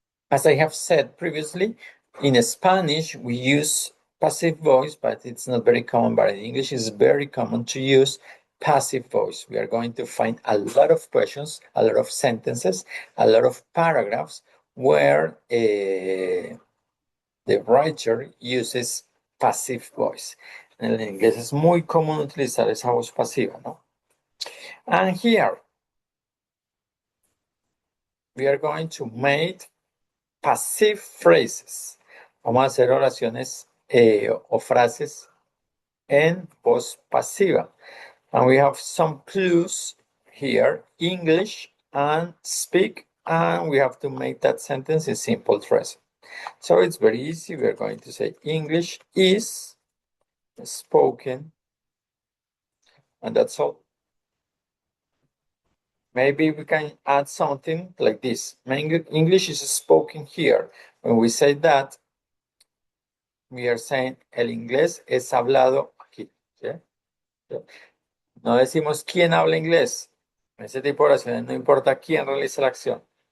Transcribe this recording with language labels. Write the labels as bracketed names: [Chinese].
[English] As I have said previously, in Spanish, we use passive voice, but it's not very common. But in English, it's very common to use passive voice. We are going to find a lot of questions, a lot of sentences, a lot of paragraphs where the writer uses passive voice. [Spanish] En inglés es muy común utilizar esa voz pasiva, ¿no? [English] And here, we are going to make passive phrases. [Spanish] Vamos a hacer oraciones o frases en voz pasiva. [English] And we have some clues here, English and speak, and we have to make that sentence in simple present. So it's very easy. We're going to say English is spoken, and that's all. Maybe we can add something like this. English is spoken here. When we say that, we are saying [Spanish] el inglés es hablado aquí. ¿Sí? No decimos quién habla inglés. En ese tipo de oraciones no importa quién realiza la acción.